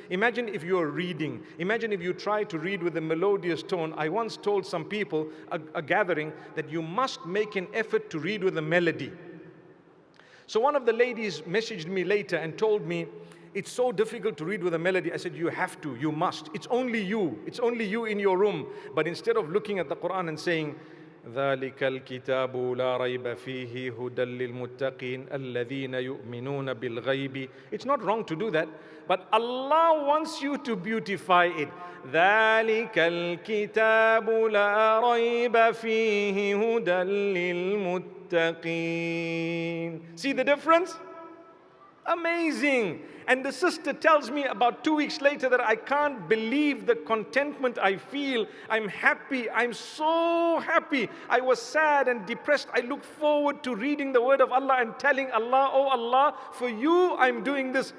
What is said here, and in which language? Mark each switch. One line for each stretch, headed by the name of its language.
English: Imagine if you are reading. Imagine if you try to read with a melodious tone. I once told some people, a gathering, that you must make an effort to read with a melody. So one of the ladies messaged me later and told me, it's so difficult to read with a melody. I said, you have to, you must. It's only you in your room. But instead of looking at the Quran and saying,
Arabic: ذلك الكتاب لا ريب فيه هدى للمتقين الذين يؤمنون بالغيب.
English: It's not wrong to do that, but Allah wants you to beautify it.
Arabic: ذلك الكتاب لا ريب فيه هدى للمتقين.
English: See the difference? Amazing. And the sister tells me about 2 weeks later that I can't believe the contentment I feel. I'm happy. I'm so happy. I was sad and depressed. I look forward to reading the word of Allah and telling Allah, oh Allah, for you I'm doing this.